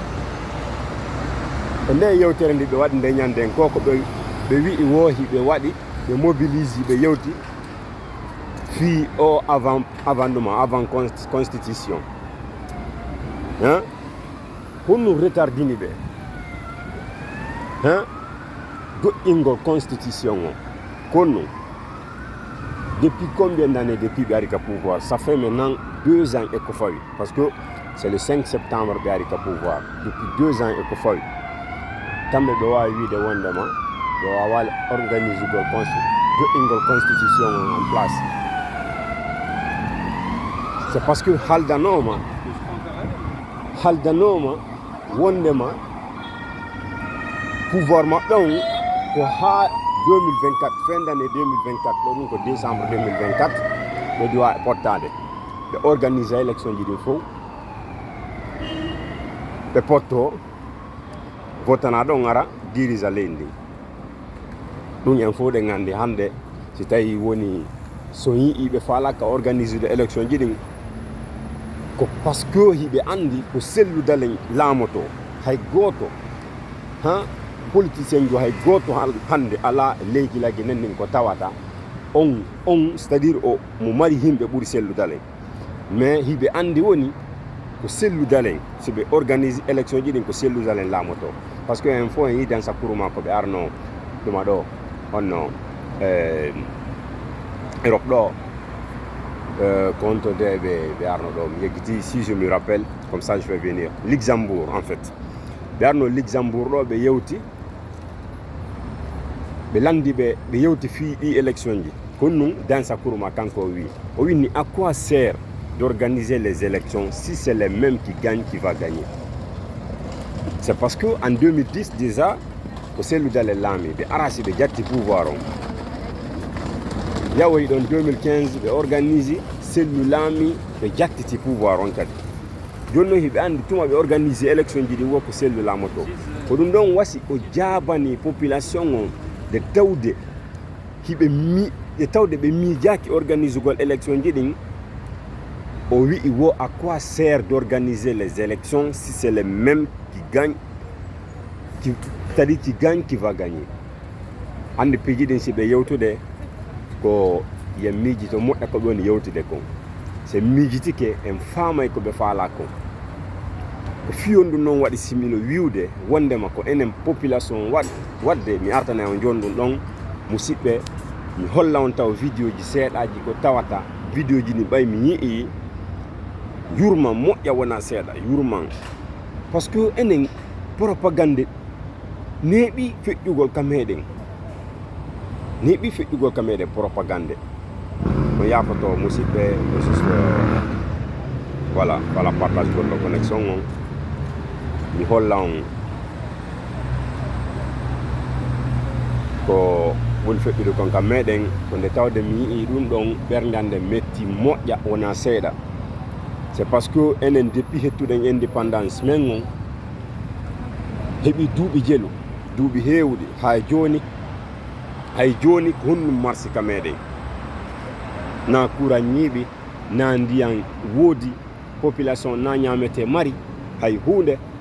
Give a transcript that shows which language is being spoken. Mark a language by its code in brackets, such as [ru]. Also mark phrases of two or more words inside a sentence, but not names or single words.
[ff] e nde yewtere nde ɓe waɗi nde ñanden ko ɓe wi'i woohi ɓe waɗi ɓe mobilise ɓe yewti fi o avant ɗuma avant constitution honno retardini ɓe doƴƴingol constitution o. [fr] Kono depuis combien d'années depuis [ff] ɓe ari ka [fr] pouvoir? Ça fait maintenant 2 ans et [ff] ko fawi, [fr] parce que c'est le 5 septembre [ff] ɓe ari ka [fr] pouvoir. Depuis 2 ans et [ff] ko fawi kamɓe ɓe wawi wiide wondema ɓe wawa organisugol doƴƴingol constitution en place. [fr] C'est parce que [ff] haldanoma wondema pouvoir maɓɓe on ko ha 2024, [fr] fin d'année 2024, [ff] ɗum ko décembre 2024 ɓe dowa pottade ɓe organise élection ji ɗin fof, ɓe potto votanaɗo ngara dirisa leydi ndi. ɗum en fof ɗe gandi hande si tawi woni so yii ɓe falaka organise de élection ji ɗin ko [fr] par ce que [ff] hiɓe andi ko selludalen laamoto. Hay goto politicien jo hay goto hande ala leygilagi nannin ko tawata on [fr] c'est à dire [ff] o mo mari himɓe ɓuuri selludalen, mais hiɓe andi woni ko selludalen so ɓe organise élection ji ɗin ko selludalen laamoto. [fr] Par ce que [ff] en fof en yi Dansa Kourouma ko ɓe arno ɗuma ɗo honno Europe ɗo [fr] compte de [ff] ɓe arno ɗo, mi yeggiti [fr] si je me rappelle, comme ça je vais venir, Luxembourg en fait. [ff] ɓe arno Luxembourg ɗo ɓe yewti ɓe landi ɓe yewti fi ɗi élection ji. Kono noon Dansa Kourouma kanko o wi ni [fr] à quoi sert d'organiser les élections si c'est les mêmes qui gagnent qui va gagner? C'est parce que en 2010 déjà [ff] ko selludale laami ɓe arasi ɓe jatti pouvoir on, yawoyi ɗon 2015 ɓe organise sellu laami ɓe jattiti pouvoir on kadi. joni noon hiɓe andi tuma ɓe organise élection ji ɗi wo ko sellu laamoto. ko ɗum ɗon wasi o jaabani population on de tawde hiɓe e tawde ɓe miijaki organisugol élection ji ɗin o wi'i wo [fr] à quoi sert d'organiser les élections si c'est le même qui gagne c'est-à-dire qui gagne qui va gagner. [ff] Hande piiji ɗin si ɓe yewtude ko yen miijito moƴƴa ko ɗon yewtude kon so miijitike en faamay ko ɓe faala kon ko fiyondu noon waɗi similo wiwde wondema ko enen population wadde mi artana on joni ɗum ɗon musidɓe mi holla on taw vidéo ji seeɗaji ko tawata vidéo ji ni ɓay mi yii yurman moƴƴa wona seeɗa yurman [fr] par ce que [ff] enen propagande neeɓi feƴƴugol ka meɗen neeɓi feƴƴugol ka meɗen propagande no yafoto musidɓe [fr] juste voilà partage [ff] gonɗo connexion on mi holla on ko woni feƴƴude kon kam meɗen ko nde tawde mi yii ɗum ɗon ɓernde hande metti moƴƴa wona seeɗa [fr] c'est parce que [ff] enen depuis hettuɗen indépendance men on heeɓi duuɓi jelu duuɓi heewɗi hay joni ko honnum marsi ka meɗen na courant ñiiɓi na ndiyan woodi population na ñamete mari hay hunde